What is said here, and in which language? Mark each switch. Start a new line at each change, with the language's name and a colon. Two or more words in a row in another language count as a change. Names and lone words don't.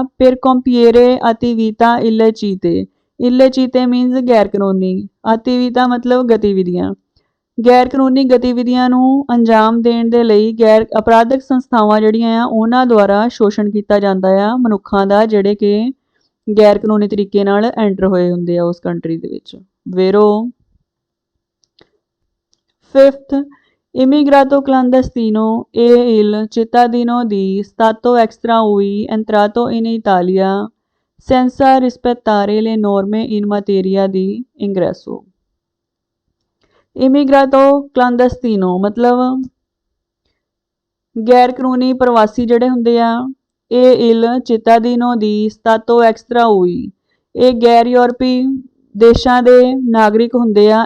Punjabi: ਫਿਰ
Italian: compiere attività illecite,
Punjabi: ਇਲੇਚੀਤੇ ਮੀਨਸ ਗੈਰ ਕਾਨੂੰਨੀ, ਅਤੀਵੀਤਾ ਮਤਲਬ ਗਤੀਵਿਧੀਆਂ, ਗੈਰ ਕਾਨੂੰਨੀ ਗਤੀਵਿਧੀਆਂ ਨੂੰ ਅੰਜਾਮ ਦੇਣ ਦੇ ਲਈ ਗੈਰ ਅਪਰਾਧਿਕ ਸੰਸਥਾਵਾਂ ਜਿਹੜੀਆਂ ਆ ਉਹਨਾਂ ਦੁਆਰਾ ਸ਼ੋਸ਼ਣ ਕੀਤਾ ਜਾਂਦਾ ਆ ਮਨੁੱਖਾਂ ਦਾ, ਜਿਹੜੇ ਕਿ ਗੈਰ ਕਾਨੂੰਨੀ ਤਰੀਕੇ ਨਾਲ ਐਂਟਰ ਹੋਏ ਹੁੰਦੇ ਆ ਉਸ ਕੰਟਰੀ ਦੇ ਵਿੱਚ।
Italian: ਵੇਰੋ ਫਿਫਥ, immigrato clandestino è il cittadino di stato extraui entrato in Italia senza rispettare le norme in materia di ingresso. immigrato clandestino
Punjabi: ਮਤਲਬ ਗੈਰ ਕਾਨੂੰਨੀ ਪ੍ਰਵਾਸੀ ਜਿਹੜੇ ਹੁੰਦੇ ਆ। ਇਹ
Italian: il cittadino di stato extra UE,
Punjabi: ਇਹ ਗੈਰ ਯੂਰਪੀ ਦੇਸ਼ਾਂ ਦੇ ਨਾਗਰਿਕ ਹੁੰਦੇ ਆ।